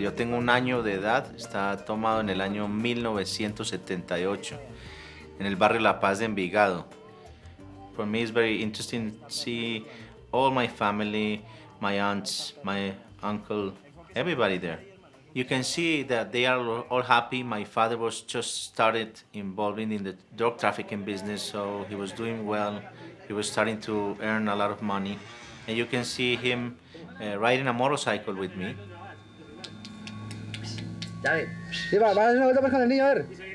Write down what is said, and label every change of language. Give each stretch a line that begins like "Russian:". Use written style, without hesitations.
Spanish: Yo tengo 1 año de edad, está tomado en el año 1978, en el barrio La Paz de Envigado.
English: For me, it's very interesting to see all my family, my aunts, my uncle, everybody there. You can see that they are all happy. My father was just started involving in the drug trafficking business, so he was doing well. He was starting to earn a lot of money. And you can see him riding a motorcycle with me.
Spanish: Ya, sí, va a hacer una vuelta con el niño, a ver.